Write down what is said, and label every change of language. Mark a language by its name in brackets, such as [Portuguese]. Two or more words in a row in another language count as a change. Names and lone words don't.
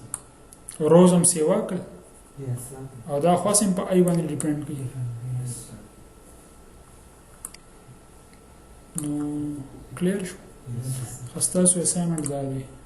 [Pashto] روز هم سیوا کړ [English] Yes, sir. [Pashto] او دا خاص هم په ای باندې ډیپند کوي [English] Yes, sir. [Pashto] نو کلیر شو [English] Yes, sir. [Pashto] خاصه سو اسایمنت دا دی